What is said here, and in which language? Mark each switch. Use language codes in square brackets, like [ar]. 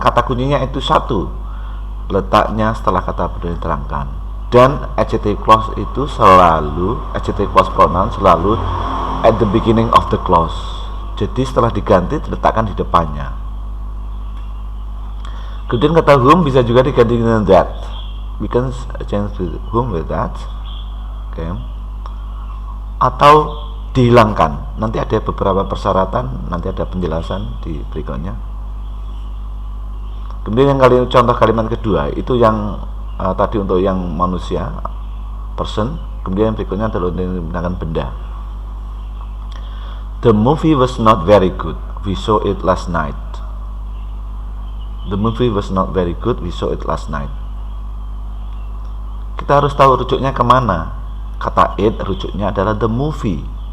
[id] Kata kuncinya itu satu, letaknya setelah kata benda yang diterangkan. Dan adjective clause itu selalu, adjective clause pronoun selalu at the beginning of the clause. Jadi setelah diganti diletakkan di depannya. Kemudian kata whom bisa juga diganti dengan that. [en] We can change whom with that. [id] Okay. Atau dihilangkan. Nanti ada beberapa persyaratan, nanti ada penjelasan di berikutnya. Kemudian yang contoh kalimat kedua itu yang tadi untuk yang manusia, person. Kemudian yang berikutnya adalah untuk menggunakan benda. [en] The movie was not very good. We saw it last night. The movie was not very good. We saw it last night. [id] Kita harus tahu rujuknya kemana. Kata it rujuknya adalah the movie.